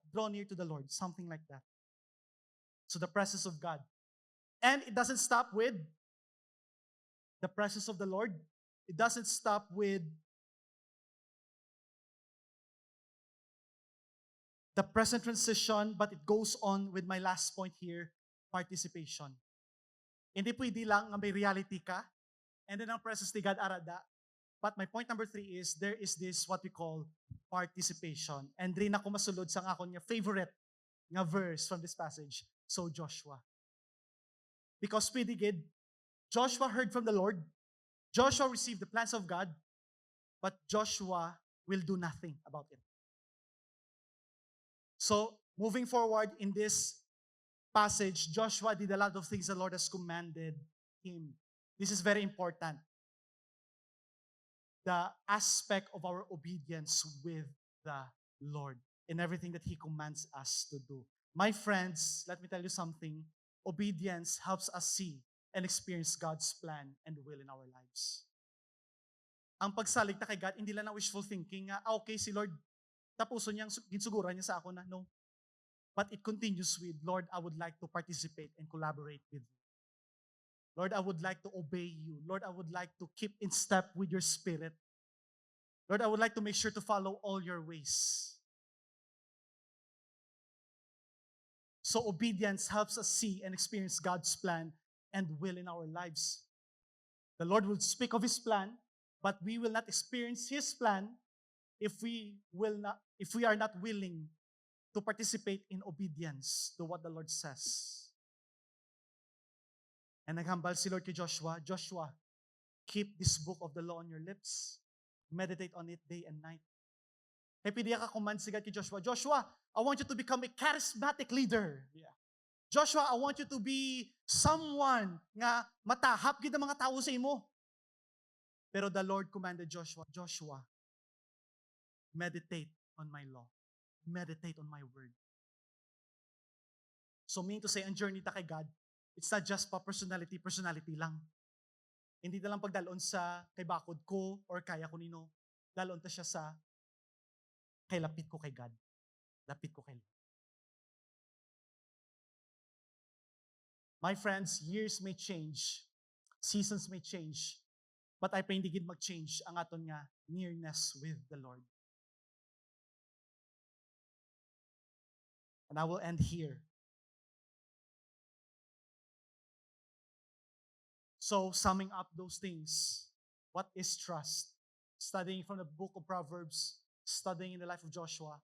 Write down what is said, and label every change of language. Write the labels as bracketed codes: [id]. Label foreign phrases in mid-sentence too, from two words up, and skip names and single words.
[en] Draw near to the Lord. Something like that. So the presence of God. And it doesn't stop with the presence of the Lord. It doesn't stop with the present transition, but it goes on with my last point here, participation. [hil] Hindi pwede lang nga may reality ka, [en] and then [hil] ang presence ni God arada. [en] But my point number 3 is, there is this what we call participation. [hil] And rin ako masulod sa akong favorite nga verse [en] from this passage. [hil] So Joshua. Because pwede gid, [en] Joshua heard from the Lord. Joshua received the plans of God, but Joshua will do nothing about it. So, moving forward in this passage, Joshua did a lot of things the Lord has commanded him. This is very important. The aspect of our obedience with the Lord in everything that He commands us to do. My friends, let me tell you something. Obedience helps us see and experience God's plan and will in our lives. [hil] Ang pagsalig ta kay God, hindi lang na [en] wishful thinking [hil] nga, okay, si Lord, tapuso niyang ginsuguran niya sa ako na, no. [en] But it continues with, Lord, I would like to participate and collaborate with you. Lord, I would like to obey you. Lord, I would like to keep in step with your spirit. Lord, I would like to make sure to follow all your ways. So obedience helps us see and experience God's plan and will in our lives. The Lord will speak of His plan, but we will not experience His plan if we are not willing to participate in obedience to what the Lord says. And [hil] naghambal si Lord kay [en] Joshua, Joshua, keep this book of the law on your lips. Meditate on it day and night. [hil] Kaya pwede ka command si God kay Joshua, Joshua, [en] I want you to become a charismatic leader. Yeah. Joshua, I want you to be someone [hil] nga matahap gid ang mga tao sa imo. [en] Pero the Lord commanded Joshua, Joshua, meditate on my law. Meditate on my word. So meaning to say, [hil] ang journey ta kay God, [en] it's not just [hil] pa personality lang. Hindi na lang pagdalon sa kay bakod ko or kaya ko nino. Dalon ta siya sa kay lapit ko kay God. Lapit ko kay Lord. [en] My friends, years may change. Seasons may change. But I pray [hil] hindi gid mag-change ang aton nga [en] nearness with the Lord. And I will end here. So, summing up those things, what is trust? Studying from the book of Proverbs, studying in the life of Joshua.